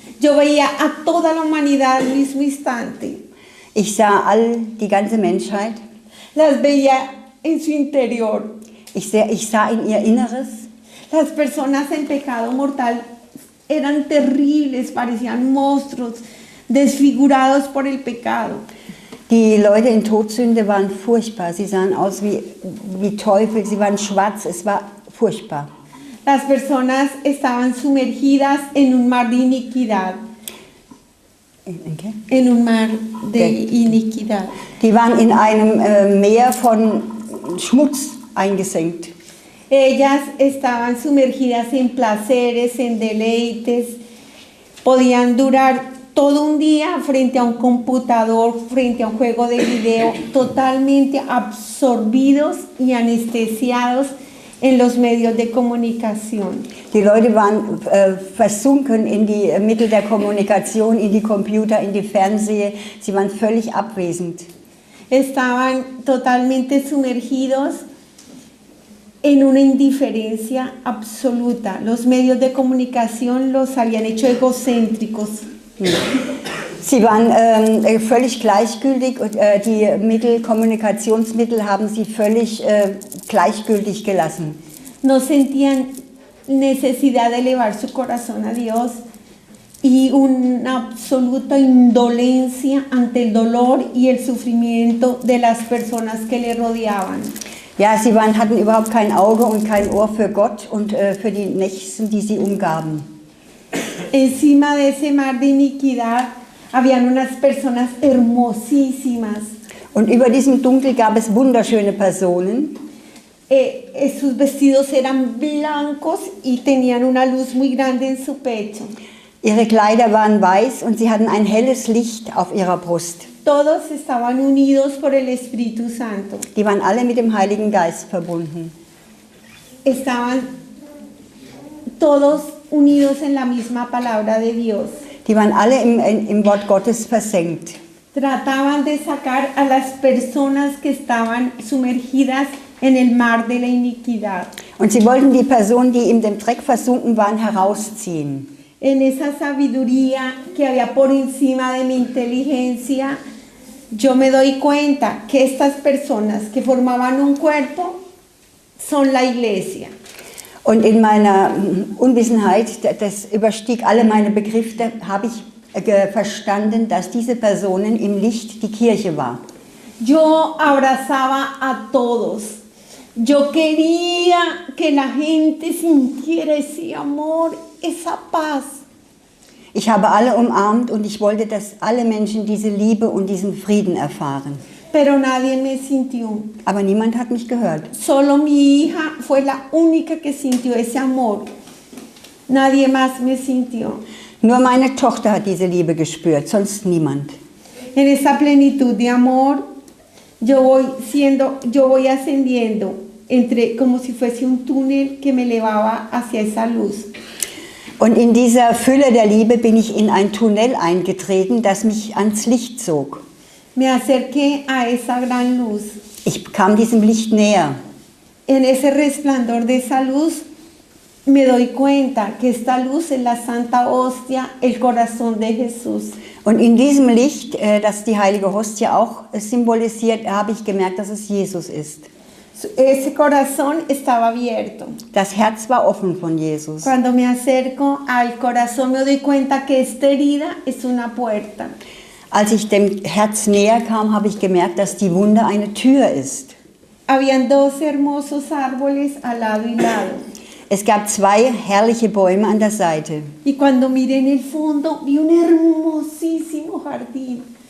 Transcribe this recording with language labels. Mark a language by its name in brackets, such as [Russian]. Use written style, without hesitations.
[Spanish] Yo veía a toda la humanidad al mismo instante. [German] Ich sah die ganze Menschheit. [Spanish] Las veía en su interior. [German] Ich sah in ihr Inneres. [Spanish] Las personas en pecado mortal eran terribles, parecían monstruos, desfigurados por el pecado. [German] Die Leute in Todsünde waren furchtbar. Sie sahen aus wie Teufel, sie waren schwarz, es war furchtbar. [Spanish] Las personas estaban sumergidas en un mar de iniquidad, Okay. en un mar de Okay. iniquidad. [German] Die waren in einem Meer von Schmutz eingesenkt. [Spanish] Ellas estaban sumergidas en placeres, en deleites, podían durar todo un día frente a un computador, frente a un juego de video, totalmente absorbidos y anestesiados en los medios de comunicación. [German] Die Leute waren versunken in die Mittel der Kommunikation, in die Computer, in die Fernseher. Sie waren völlig abwesend. [Spanish] Estaban totalmente sumergidos en una indiferencia absoluta. Los medios de comunicación los habían hecho egocéntricos. [German] Sie waren völlig gleichgültig und die Kommunikationsmittel haben sie völlig gleichgültig gelassen. [Spanish] No sentían necesidad de elevar su corazón a Dios y una absoluta indolencia ante el dolor y el sufrimiento de las personas que le rodeaban. [German] Ja, sie hatten überhaupt kein Auge und kein Ohr für Gott und für die Nächsten, die sie umgaben. [Spanish] Encima de ese mar de iniquidad habían unas personas hermosísimas. [German] Und über diesem Dunkel gab es wunderschöne Personen. [Spanish] Sus vestidos eran blancos y tenían una luz muy grande en su pecho. [German] Ihre Kleider waren weiß und sie hatten ein helles Licht auf ihrer Brust. [Spanish] Todos estaban unidos por el Espíritu Santo. [German] Die waren alle mit dem Heiligen Geist verbunden. [Spanish] Estaban todos unidos en la misma palabra de Dios. [German] Die waren alle im Wort Gottes versenkt. [Spanish] Trataban de sacar a las personas que estaban sumergidas en el mar de la iniquidad. [German] Und sie wollten die Personen, die in dem Dreck versunken waren, herausziehen. [Spanish] En esa sabiduría que había por encima de mi inteligencia, yo me doy cuenta que estas personas que formaban un cuerpo son la iglesia. [German] Und in meiner Unwissenheit, das überstieg alle meine Begriffe, habe ich verstanden, dass diese Personen im Licht die Kirche war. [Spanish] Yo abrazaba a todos. Yo quería que la gente sintiera ese amor, esa paz. [German] Ich habe alle umarmt und ich wollte, dass alle Menschen diese Liebe und diesen Frieden erfahren. [Spanish] Pero nadie me sintió. [German] Aber niemand hat mich gehört. [Spanish] Solo mi hija fue la única que sintió ese amor. Nadie más me sintió. [German] Nur meine Tochter hat diese Liebe gespürt, sonst niemand. [Spanish] En esa plenitud de amor, yo voy ascendiendo como si fuese un túnel que me elevaba hacia esa luz. [German] Und in dieser Fülle der Liebe bin ich in ein Tunnel eingetreten, das mich ans Licht zog. [Spanish] Me acerqué a esa gran luz. [German] Ich kam diesem Licht näher. [Spanish] En ese resplandor de esa luz, me doy cuenta que esta luz es la Santa Hostia, el corazón de Jesús. [German] Und in diesem Licht, das die heilige Hostie auch symbolisiert, habe ich gemerkt, dass es Jesus ist. [Spanish] Ese corazón estaba abierto. [German] Das Herz war offen von Jesus. [Spanish] Cuando me acerco al corazón me doy cuenta que esta herida es una puerta. [German] Als ich dem Herz näher kam, habe ich gemerkt, dass die Wunde eine Tür ist. [Spanish] Habían dos hermosos árboles al lado y lado. [German] Es gab zwei herrliche Bäume an der Seite. [Spanish] Y cuando miré en el fondo vi un hermosísimo jardín.